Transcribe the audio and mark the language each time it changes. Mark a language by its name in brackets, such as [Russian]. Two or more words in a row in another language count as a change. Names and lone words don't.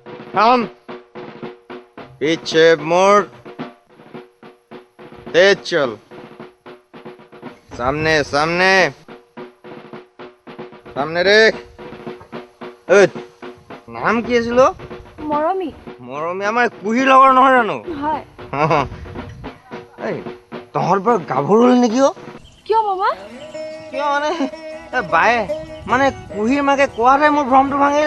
[Hindi] हम पीछे मुड़ तेज चल सामने सामने सामने देख [Assamese] নাম কি আছিল মৰমী মৰমী আমাৰ কুহিৰ লগৰ নহয় জানো হয় এই তহঁত বৰ গাভৰু হ'ল নেকি কিয় মামা কিয় মানে বায়ে মানে কুহিৰ মাকে কোৱাতে মোৰ ভ্ৰমটো ভাঙিল